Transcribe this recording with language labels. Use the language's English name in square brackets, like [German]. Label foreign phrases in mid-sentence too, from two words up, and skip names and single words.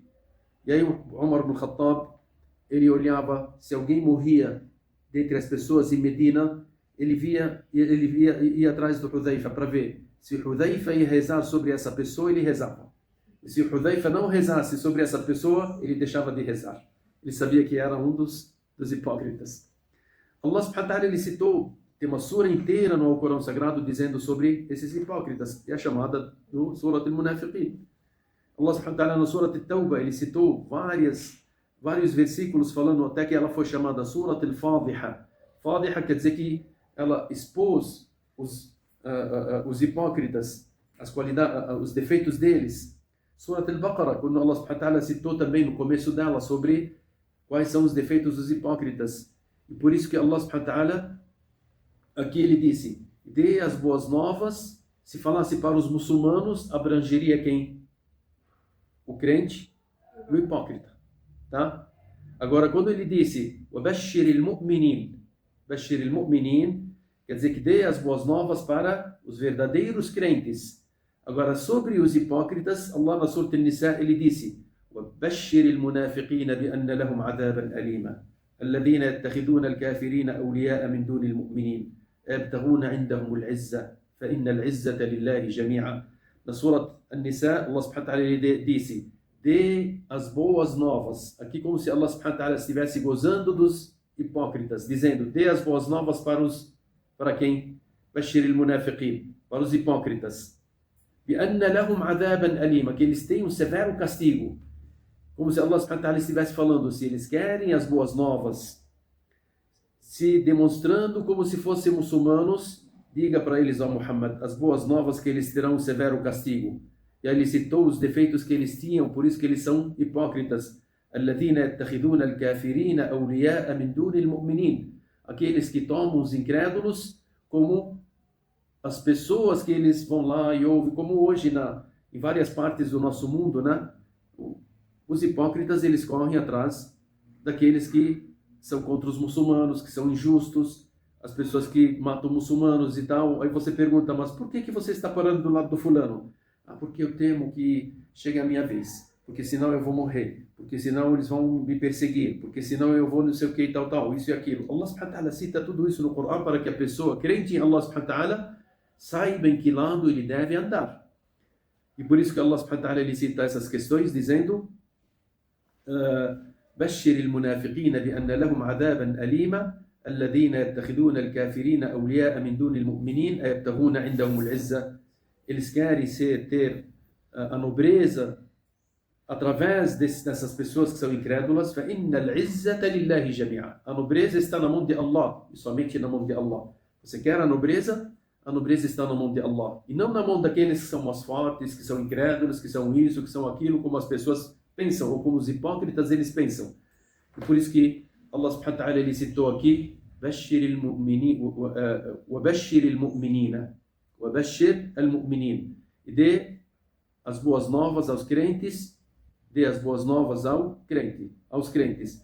[Portuguese] E aí o Umar ibn Khattab, ele olhava, se alguém morria dentre as pessoas em Medina, ele ia atrás do Hudhaifa para ver se o Hudhaifa ia rezar sobre essa pessoa, ele rezava. E se o Hudhaifa não rezasse sobre essa pessoa, ele deixava de rezar. Ele sabia que era um dos hipócritas. [Arabic] الله سبحانه وتعالى, [Portuguese] ele citou, tem uma sura inteira no Alcorão Sagrado dizendo sobre esses hipócritas, é a chamada do Surat al-Munafiqin. [Arabic] الله سبحانه وتعالى, na Surat al-Tawbah, [Portuguese] ele citou várias vários versículos falando até que ela foi chamada Surat al-Fadiha. Fadiha quer dizer que ela expôs os hipócritas, as qualidades, os defeitos deles. Surat al-Baqarah, quando [Arabic] الله سبحانه وتعالى [Portuguese] citou também no começo dela sobre quais são os defeitos dos hipócritas. E por isso que [Arabic] الله سبحانه وتعالى, [Portuguese] aqui ele disse, dê as boas novas. Se falasse para os muçulmanos, abrangeria quem? O crente e o hipócrita. Tá? Agora, quando ele disse [Arabic] وَبَشِّرِ الْمُؤْمِنِينَ, بَشِّرِ الْمُؤْمِنِينَ, [Portuguese] quer dizer que dê as boas novas para os verdadeiros crentes. Agora, sobre os hipócritas, Allah na Surah An-Nisa, ele disse [Arabic] وَبَشِّرِ الْمُنَافِقِينَ بِأَنَّ لَهُمْ عَذَابًا أَلِيمًا الَّذِينَ يَتَّخِذُونَ الْكَافِرِينَ أَوْلِيَاءَ مِنْ دُونِ الْمُؤْمِنِينَ يَبْتَغُونَ عِنْدَهُمُ الْعِزَّةَ فَإِنَّ الْعِزَّةَ لِلَّهِ جَمِيعًا. [Portuguese] Na Surah An-Nisa, [Arabic] الله سبحانه وتعالى [Portuguese] ele disse dê as boas novas. Aqui como se [Arabic] الله سبحانه وتعالى [Portuguese] estivesse gozando dos hipócritas, dizendo, dê as boas novas para quem? [Arabic] بشر المنافقين, [Portuguese] para os hipócritas. [Arabic] بِأَنَّ لَهُمْ عَذَابًا أَلِيمًا, [Portuguese] que eles têm um severo castigo. Como se [Arabic] الله سبحانه وتعالى [Portuguese] estivesse falando, se eles querem as boas novas, se demonstrando como se fossem muçulmanos, diga para eles, ó Muhammad, as boas novas que eles terão um severo castigo. E aí ele citou os defeitos que eles tinham, por isso que eles são hipócritas. [Arabic] الَّذِينَ يَتَّخِذُونَ الْكَافِرِينَ أَوْلِيَاءَ مِنْ دُونِ الْمُؤْمِنِينَ, [Portuguese] aqueles que tomam os incrédulos como as pessoas que eles vão lá e ouvem, como hoje em várias partes do nosso mundo, né? Os hipócritas, eles correm atrás daqueles que são contra os muçulmanos, que são injustos, as pessoas que matam muçulmanos e tal. Aí você pergunta, mas por que você está parando do lado do fulano? Ah, porque eu temo que chegue a minha vez, porque senão eu vou morrer, porque senão eles vão me perseguir, porque senão eu vou não sei o que e tal, isso e aquilo. [Arabic] الله سبحانه وتعالى [Portuguese] cita tudo isso no Corão para que a pessoa crente em [Arabic] الله سبحانه وتعالى [Portuguese] saiba em que lado ele deve andar. E por isso que [Arabic] الله سبحانه وتعالى [Portuguese] ele cita essas questões dizendo [Arabic] بشر المنافقين بأن لهم عذابا أليما الذين يتخذون الكافرين أولياء من دون المؤمنين أيبتغون عندهم العزة. [Portuguese] Eles querem ter a nobreza através dessas pessoas que são incrédulas. [Arabic] فَإِنَّ الْعِزَّةَ لِلَّهِ جَمِيعًا, [Portuguese] a nobreza está na mão de Allah, e somente na mão de Allah. Você quer a nobreza está na mão de Allah, e não na mão daqueles que são mais fortes, que são incrédulos, que são isso, que são aquilo, como as pessoas pensam, ou como os hipócritas eles pensam. E por isso que [Arabic] الله سبحانه وتعالى [Portuguese] ele citou aqui [Arabic] بَشِّرِ الْمُؤْمِنِينَ وَبَشِّرِ الْمُؤْمِنِينَ وَبَشِّرْ الْمُؤْمِنِينَ, [Portuguese] e dê as boas novas aos crentes, dê as boas novas aos crentes.